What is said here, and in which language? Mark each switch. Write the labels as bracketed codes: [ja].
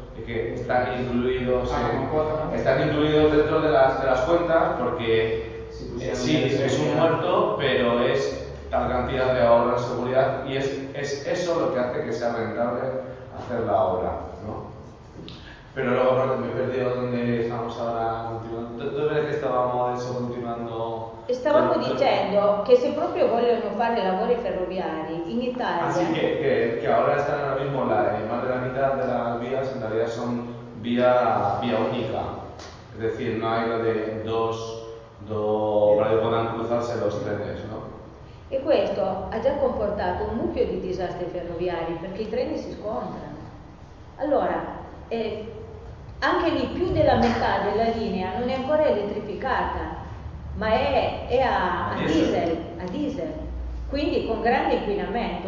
[es] Que están incluidos dentro de las cuentas, porque sí, es un muerto, pero es tal cantidad de ahorro en seguridad, y es eso lo que hace que sea rentable hacer la obra, ¿no? Pero luego, bueno, me he perdido donde estamos ahora continuando. ¿Dónde es que estábamos eso continuando? [it] Stavamo dicendo che se proprio vogliono fare lavori ferroviari in Italia. Ah, sì, che ora stanno [es] ora mismo la más de la mitad de las vías en realidad son vía única. Es decir, no hay lo de dos que puedan cruzarse los trenes, ¿no? [it] E questo ha già comportato un mucchio di disastri ferroviari perché i treni si scontrano. Allora, anche lì più della metà della linea non è ancora elettrificata. Ma è a diesel, quindi con grande inquinamento.